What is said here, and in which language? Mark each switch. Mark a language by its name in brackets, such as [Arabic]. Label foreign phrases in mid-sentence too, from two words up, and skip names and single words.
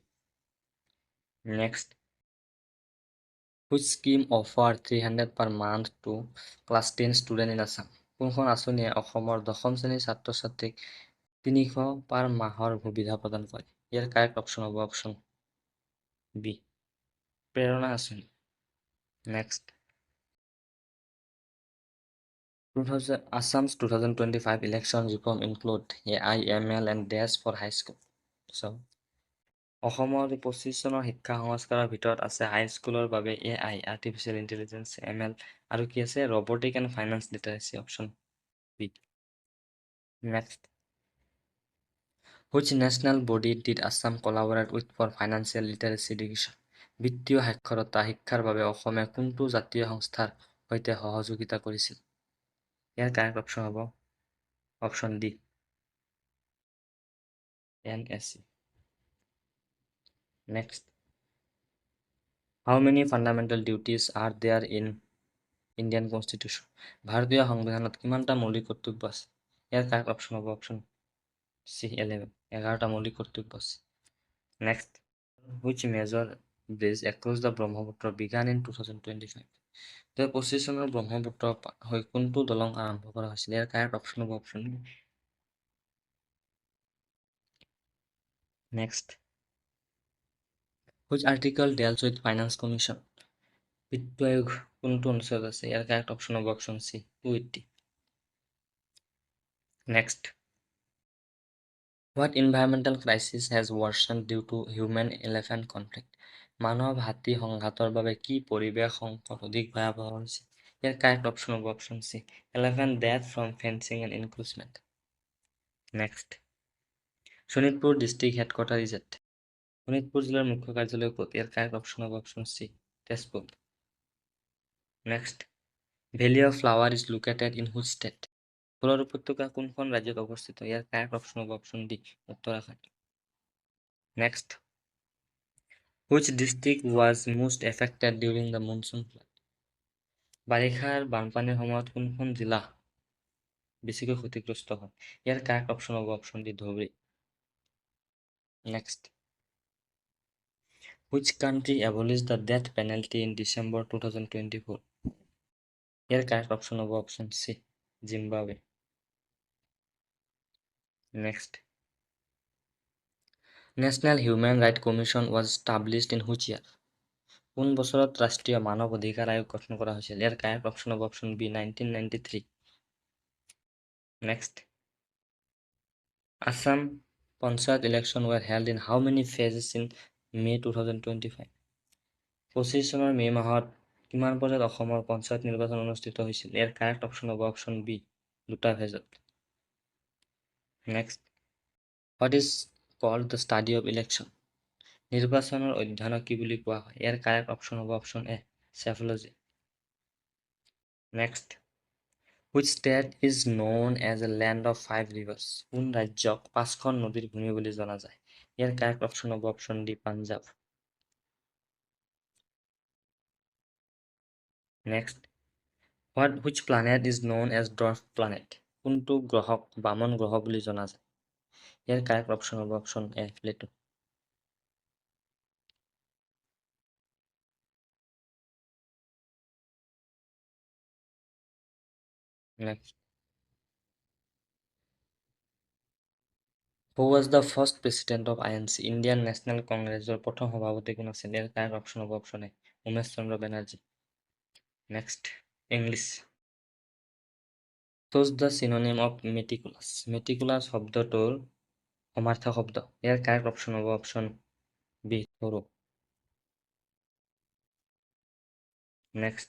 [English] Next, which scheme offer 300 per month to class 10 student in Assam? [Assamese] কোনখন আঁচনিয়ে অসমৰ দশম শ্ৰেণীৰ ছাত্ৰ ছাত্ৰীক 300 পাৰ মাহৰ সুবিধা প্ৰদান কৰে? ইয়াৰ [English] correct option [Assamese] হ'ব [English] option B, [Assamese] প্ৰেৰণা আঁচনি। [English] নেক্সট, Assam's 2025 election reform include AIML and DAS for high school. So, [Assamese] অসমৰ 25 চনৰ শিক্ষা সংস্কাৰৰ ভিতৰত আছে হাইস্কুলৰ বাবে AI, [English] artificial intelligence, [Assamese] ML, আৰু কি আছে [English] robotic and finance literacy, option B. Next, which national body did Assam collaborate with for financial literacy education? [Assamese] বিত্তীয় সাক্ষৰতা শিক্ষাৰ বাবে অসমে কোনটো জাতীয় সংস্থাৰ সৈতে সহযোগিতা কৰিছিল? ইয়াৰ [English] correct option [Assamese] হ'ব [English] option D, [Assamese] NSE. [English] Next, how many fundamental duties are there in Indian Constitution? [Assamese] ভাৰতীয় সংবিধানত কিমানটা মৌলিক কৰ্তব্য আছে? ইয়াৰ [English] correct option [Assamese] হ'ব [English] option C, [Assamese] 11, 11টা মৌলিক কৰ্তব্য আছে। [English] নেক্সট, which major bridge across the ব্ৰহ্মপুত্ৰ began in 2025? [Assamese] 2025 চনৰ ব্ৰহ্মপুত্ৰ হৈ কোনটো দলং আৰম্ভ কৰা হৈছিল? ইয়াৰ [English] correct option [Assamese] হ'ব [English] option B. নেক্সট, which article deals with finance commission? [Assamese] বিত্ত আয়োগ কোনটো অনুচ্ছেদ আছে? ইয়াৰ [English] correct option [Assamese] হ'ব [English] option C, [Assamese] 280। [English] নেক্সট, what environmental crisis has worsened due to human-elephant conflict? [Assamese] মানৱ হাতী সংঘাতৰ বাবে কি পৰিৱেশ সংকট অধিক ভয়াৱহ হৈছে? ইয়াৰ [English] correct option [Assamese] হ'ব [English] option C, elephant death from fencing and encroachment. Next, Sonitpur district headquarter is at? [Assamese] শোণিতপুৰ জিলাৰ মুখ্য কাৰ্যালয় ক'ত? ইয়াৰ [English] correct option [Assamese] হ'ব [English] option C, [Assamese] তেজপুৰ। [English] Next, Valley of Flower is located in which state? [Assamese] ফুলৰ উপত্যকা কোনখন ৰাজ্যত অৱস্থিত? ইয়াৰ [English] correct option [Assamese] হ'ব [English] option D, [Assamese] উত্তৰাখণ্ড। [English] Next, which district was most affected during the monsoon flood? [Assamese] বাৰিষাৰ বানপানীৰ সময়ত কোনখন জিলা বেছিকৈ ক্ষতিগ্ৰস্ত হয়? ইয়াৰ [English] correct option [Assamese] হ'ব [English] option D, [Assamese] ধুবুৰী। [English] নেক্সট, Which country abolished the death penalty in December 2024? Here correct option of option C, Zimbabwe. Next. National Human Rights Commission was established in which year? [Assamese] কোন বছৰত ৰাষ্ট্ৰীয় মানৱ অধিকাৰ আয়োগ গঠন কৰা হৈছিল? ইয়াৰ [English] correct option [Assamese] হ'ব [English] option B [Assamese] 1993. [English] Next. Assam Panchayat election were held in how many phases in May 2025? [Assamese] 25 চনৰ মে' মাহত কিমান পৰ্যায়ত অসমৰ পঞ্চায়ত নিৰ্বাচন অনুষ্ঠিত হৈছিল? ইয়াৰ [English] correct option [Assamese] হ'ব [English] option B, [Assamese] দুটা ফেজত. [English] Next. What is called the study of election? [Assamese] নিৰ্বাচনৰ অধ্যয়নক কি বুলি কোৱা হয়? ইয়াৰ [English] correct option [Assamese] হ'ব [English] option A, [Assamese] চেফলজি. [English] Next. Which state is known as a land of five rivers? [Assamese] কোন ৰাজ্যক পাঁচখন নদীৰ ভূমি বুলি জনা যায়? ইয়াৰ [English] correct option [Assamese] হ'ব [English] option D, [Assamese] পাঞ্জাব. [English] Next. Which planet is known as dwarf planet? [Assamese] কোনটো গ্ৰহক বামন গ্ৰহ বুলি জনা যায়? ইয়াৰ [English] correct option [Assamese] হ'ব [English] option A, [Assamese] প্লেটো. [English] Next. Who was the first president of INC? [Assamese] Indian National Congressৰ প্ৰথম সভাপতি কোন আছিল? ইয়াৰ [English] correct option [Assamese] হ'ব [English] option A, [Assamese] উমেশ চন্দ্ৰ বেনাৰ্জী. [English] Next. English. Choose the synonym of meticulous. [Assamese] Meticulous শব্দটোৰ সমাৰ্থক শব্দ. ইয়াৰ [English] correct option [Assamese] হ'ব [English] option B, [Assamese] thorough. [English] Next.